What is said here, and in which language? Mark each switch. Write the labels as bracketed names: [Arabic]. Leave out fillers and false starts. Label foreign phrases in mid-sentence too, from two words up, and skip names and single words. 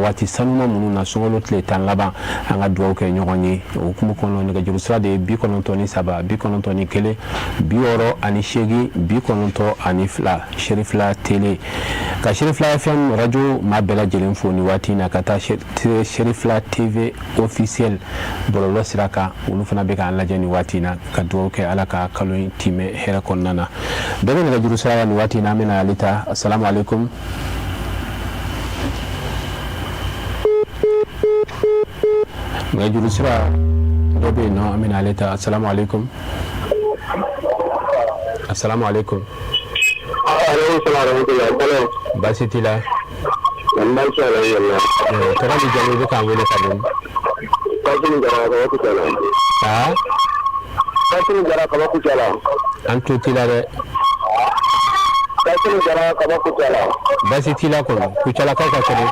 [Bambara] waati sanuman minnu na sunkalo tile 10 laban an ka dugawu kɛ ɲɔgɔn ye o hukumu kɔnɔ nɛgɛjuru sira de ye 93 91 68 92 Sherifla télé ka Sherifla FM radio ma bɛɛ lajɛlen fo ni waati na ka taa Sherifla TV officiel bɔlɔlɔ sira kan olu fana bɛ k'an lajɛ ni waati na ka dugawu kɛ ala ka kalo in timɛ hɛrɛ kɔnɔna na bɛɛ bɛ nɛgɛjuru sira la ni waati na an bɛna ale ta [Arabic] السلام عليكم. [Bambara] Nɛgɛjuru sira dɔ bɛ yen nɔ an bɛna ale ta [Arabic] السلام عليكم. السلام عليكم. [Bambara] Baasi t'i la. Tɔgɔ ni jamu i bɛ k'an wele ka bɔ. An tulo t'i la dɛ. Baasi t'i la kɔni Kucalakaw ka kɛnɛ.